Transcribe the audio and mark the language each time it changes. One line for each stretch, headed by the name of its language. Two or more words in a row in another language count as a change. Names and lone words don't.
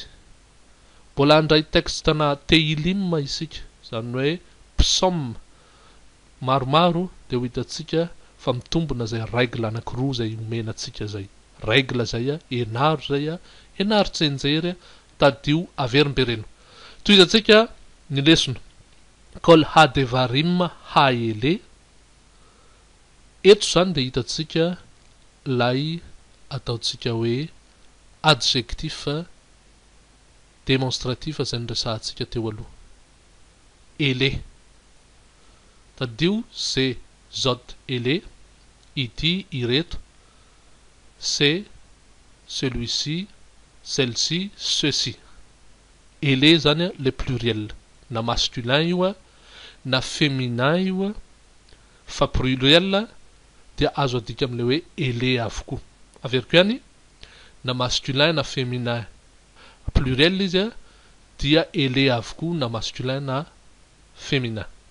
Malagasy: Mbola andray texte na teilim isika, zany hoe psaume maromaro de ho hitatsika fa mitombona zay règle anankiroa zay omenatsika zay. Règle zay enaro zay enaro tsenjery tadio averimbereno. Toy hitatsika ny lesona kol hadevarim haele. Eto zany de hitatsika lay ataotsika hoe
French: adjectif démonstratif
Malagasy: zay nyresahantsika teo aloha, ele. Tadio ze zot ele ity, ireto.
French: C'est, celui-ci, celle-ci, ceux-ci.
Malagasy: Ele zany
French: le pluriel,
Malagasy: na masculin io a, na féminin io a, fa pluriel dia azo adika am'le hoe ele avokoa. Averiko ihany, na masculin na féminin pluriel izy a, dia ele avokoa na masculin na féminin.